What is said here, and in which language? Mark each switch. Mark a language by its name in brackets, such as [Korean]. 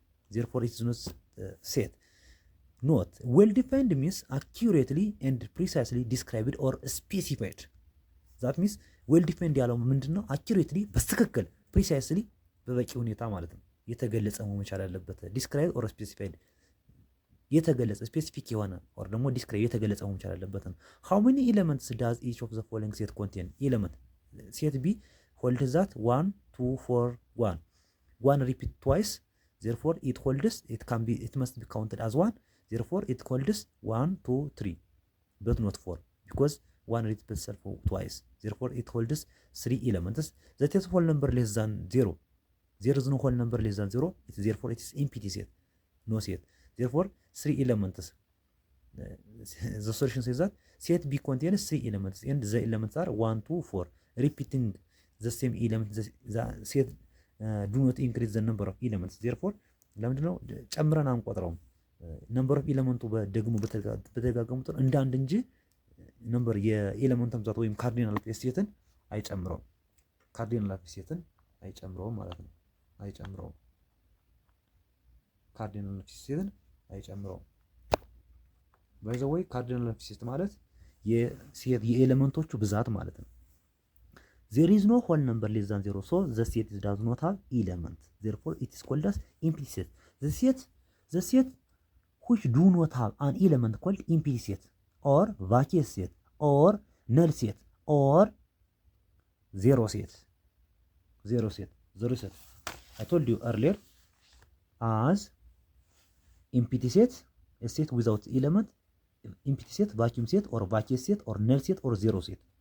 [English] Therefore, it is not set. Note, well defined means accurately and precisely described or specified. ዛት ሚንስ ዌል ዲፋይንድ [Amharic] ያለው ምንድን ነው? አኪሬትሊ በትክክል ፕሪሳይስሊ በበቂ ሁኔታ ማለት ነው የተገለጸ መሆን መቻል ያለበት። [English] ዲስክራይብ ኦር ስፔሲፋይድ [Amharic] የተገለጸ ስፔሲፊክ የሆነ ኦር ደግሞ ዲስክራይብ የተገለጸ መሆን መቻል ያለበት ነው። [English] ሃው ሜኒ ኤሌመንትስ ዳዝ ኢች ኦፍ ዘ ፎሎዊንግ ሴት ኮንቴን? ኤሌመንት ሴት ቢ ሆልድ ዛት 1 2 4 1 1 ሪፒት ትዋይስ therefore it must be counted as 1 therefore it holds 1 2 3 but not 4 because 1 repeats itself twice therefore it holds 3 elements. The set of whole number less than 0 there is no whole number less than 0 therefore it is empty set, no set. Therefore 3 elements, the solution says that set B contains 3 elements and the elements are 1 2 4 repeating the same element. The set do not increase the number of elements therefore [Amharic] ለምንድን ነው ጨምረን አንቆጥረውም? ነምበር ኦፍ ኤሌመንቱ ደግሞ በተደጋገሙ ቁጥር እንደ አንድ እንጂ ነምበር የኤሌመንቱን ብዛት ወይም ካርዲናል ሴትን አይጨምረውም። ካርዲናል ሴትን አይጨምረውም ማለት ነው። አይጨምረውም። ካርዲናል ሴትን አይጨምረውም። [English] ባይ ዘ ወይ [Amharic] ካርዲናል ሴት ማለት የኤሌመንቶቹ ብዛት ማለት ነው። [English] There is no whole number less than 0, so the set does not have element. Therefore, it is called as empty set. The set which do not have an element called empty set, or vacuous set, or null set, or zero set. Zero set. Zero set. I told you earlier, as empty set, a set without element, empty set, vacuum set, or vacuous set, or null set, or zero set.